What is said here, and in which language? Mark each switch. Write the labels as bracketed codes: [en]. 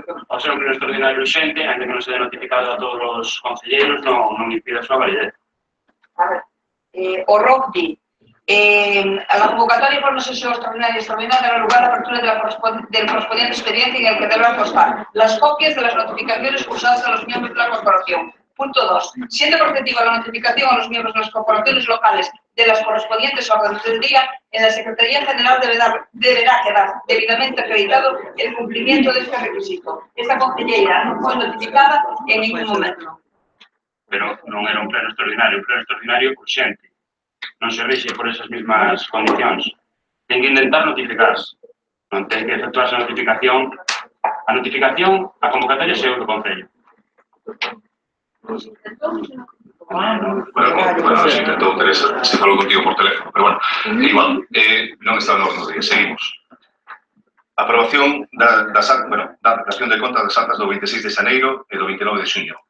[gl] Ao ser un pleno extraordinario urxente, ainda que non se dé notificado a todos os concelleiros, non impide a súa validez. A ver, o ROC di, [es] la convocatoria por una sesión extraordinaria dará lugar a la apertura del correspondiente expediente en el que deberán constar las copias de las notificaciones cursadas a los miembros de la corporación. Punto 2. Siendo preceptiva la notificación a los miembros de las corporaciones locales de las correspondientes órdenes del día, en la Secretaría General deberá quedar debidamente acreditado el cumplimiento de este requisito. Esta concelleira no fue notificada en ningún momento. [gl] Pero non era un pleno extraordinario urxente. Non se rixe por esas mismas condicións. Ten que intentar notificarse. Non ten que efectuarse a notificación. A notificación, a convocatoria se do Concello. Bueno, se intentou Teresa, se falou contigo por teléfono, pero bueno, igual, non está no orden do día. Seguimos. Aprobación da aplicación de contas das actas do 26 de xaneiro e do 29 de xuño.